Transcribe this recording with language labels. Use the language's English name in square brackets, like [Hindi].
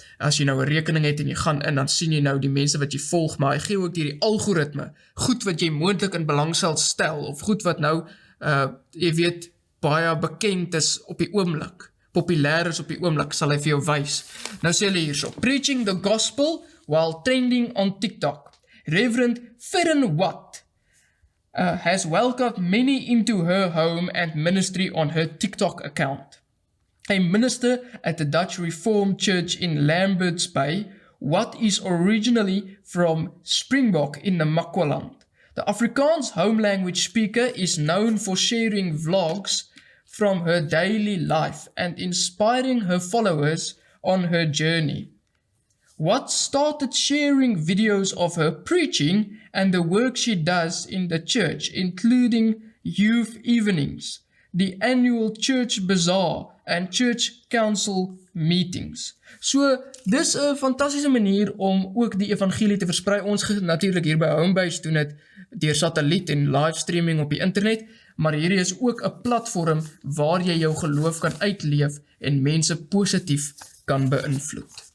[Afrikaans] As jy nou 'n rekening het en jy gaan in, dan sien jy nou die mense wat jy volg, maar hy gee ook hierdie algoritme, goed wat jy moontlik in belang sal stel, of goed wat nou, jy weet, baie bekend is op die oomblik, populêr is op die oomblik, sal hy vir jou wys. Nou sê hulle hierso, [English] preaching the gospel while trending on TikTok. Reverend Ficker Watt has welcomed many into her home and ministry on her TikTok account. A minister at the Dutch Reformed Church in Lambert's Bay, Watt is originally from Springbok in Namakwaland. The Afrikaans home language speaker is known for sharing vlogs from her daily life and inspiring her followers on her journey. Watt started sharing videos of her preaching and the work she does in the church, including youth evenings, the annual church bazaar and church council meetings. [Afrikaans] So, dis 'n fantastiese manier om ook die evangelie te versprei. Ons natuurlik hier by Homebase doen dit deur satelliet en livestreaming op die internet, maar hierdie is ook 'n platform waar jy jou geloof kan uitleef en mense positief kan beïnvloed.